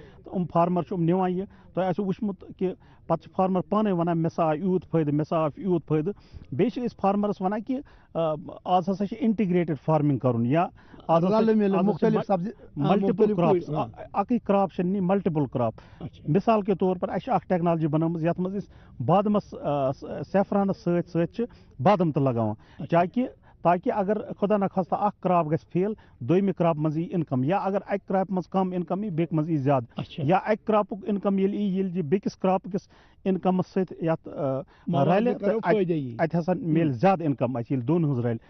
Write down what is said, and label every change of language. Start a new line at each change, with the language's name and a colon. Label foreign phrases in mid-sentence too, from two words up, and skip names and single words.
Kashmiri: تہٕ فارمر چھِ نِوان یہِ. تۄہہِ آسیو وٕچھمُت کہِ پتہٕ چھِ فارمر پانے ونان مےٚ سا آو یوٗت فٲیدٕ، مےٚ سا آو یوٗت فٲیدٕ. بیٚیہِ چھِ أسۍ فارمرس ونان کہِ آز ہسا چھِ
English: integrated farming
Kashmiri: کرُن، یا
English: multiple crops.
Kashmiri: اکٕے کراپ چھِنہٕ نِنۍ،
English: multiple crop.
Urdu: مِثال کے طور پر
Kashmiri: اَسہِ چھِ اکھ ٹیکنالجی بنٲومٕژ یَتھ منٛز أسۍ بادمس سیفرانس سۭتۍ سۭتۍ چھِ بادم تہِ لگاوان، تاکہِ اگر خۄدا نخواستہ اکھ کراپ گژھِ فیل، دوٚیمہِ کراپ منٛز یی اِنکم، یا اگر اکہِ کراپہِ منٛز کم اِنکم یی، بیٚکہِ منٛز یی زیادٕ، یا اکہِ کراپُک اِنکم ییٚلہِ یی، ییٚلہِ یہِ بیٚکِس کراپ کِس اِنکمس سۭتۍ یتھ رلہِ، اتہِ ہسا میلہِ زیادٕ اِنکم اَسہِ ییٚلہِ دۄن ہٕنٛز رلہِ.